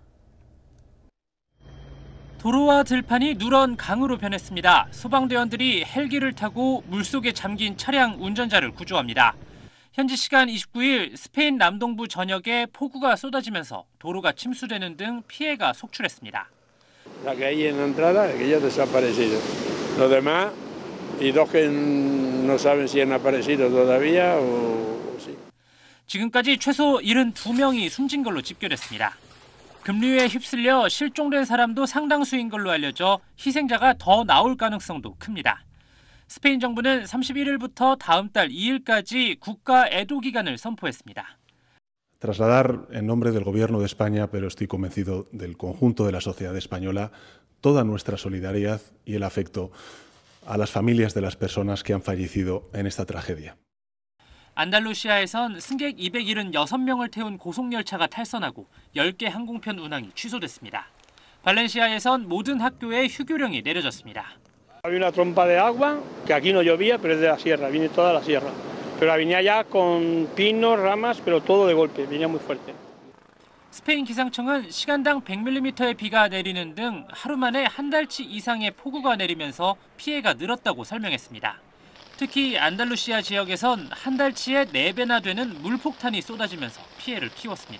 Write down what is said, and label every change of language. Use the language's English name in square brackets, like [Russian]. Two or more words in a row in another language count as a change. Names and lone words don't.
[Korean] 도로와 들판이 누런 강으로 변했습니다. 소방대원들이 헬기를 타고 물속에 잠긴 차량 운전자를 구조합니다. 현지 시간 29일 스페인 남동부 전역에 폭우가 쏟아지면서 도로가 침수되는 등 피해가 속출했습니다. [Spanish] La que hay en la entrada, que ya desaparecido. Los demás, y dos que no saben si han aparecido todavía o sí. [Korean] 지금까지 최소 72명이 숨진 걸로 집계됐습니다. 급류에 휩쓸려 실종된 사람도 상당수인 걸로 알려져 희생자가 더 나올 가능성도 큽니다. 스페인 정부는 31일부터 다음 달 2일까지 국가 애도 기간을 선포했습니다. [Spanish] Trasladar en nombre del Gobierno de España, pero estoy convencido del conjunto de la sociedad española, toda nuestra solidaridad y el afecto a las familias de las personas que han fallecido en esta tragedia. [Korean] 안달루시아에선 승객 276명을 태운 고속열차가 탈선하고 10개 항공편 운항이 취소됐습니다. 발렌시아에선 모든 학교에 휴교령이 내려졌습니다. [Spanish] Había una trompa de agua que aquí no llovía, pero es de la sierra, viene toda la sierra. Pero venía ya con pinos, ramas, pero todo de golpe, venía muy fuerte. [Korean] 스페인 기상청은 시간당 100mm의 비가 내리는 등 하루 만에 한 달치 이상의 폭우가 내리면서 피해가 늘었다고 설명했습니다. 특히 안달루시아 지역에선 한 달치의 4배나 되는 물폭탄이 쏟아지면서 피해를 키웠습니다.